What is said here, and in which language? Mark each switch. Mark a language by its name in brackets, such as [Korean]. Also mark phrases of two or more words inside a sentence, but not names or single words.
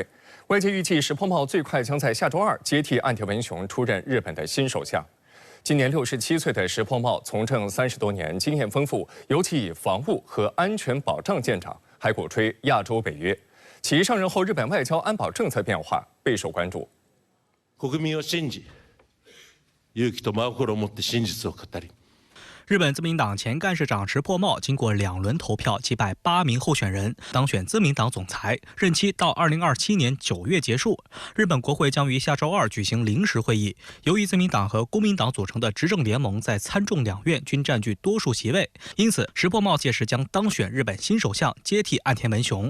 [Chinese] 外界预计石破茂最快将在下周2接替岸田文雄出任日本的新首相。今年67岁的石破茂从政30多年，经验丰富，尤其以防务和安全保障见长， 还鼓吹亚洲北约。其上任后，日本外交安保政策变化备受关注。 [Japanese] 国民を信じ、勇気と真心を持って真実を語り。 [Chinese] 日本自民党前干事长石破茂经过2轮投票击败8名候选人，当选自民党总裁，任期到2027年9月结束。日本国会将于下周2举行临时会议。由于自民党和公民党组成的执政联盟在参众两院均占据多数席位，因此石破茂届时将当选日本新首相，接替岸田文雄。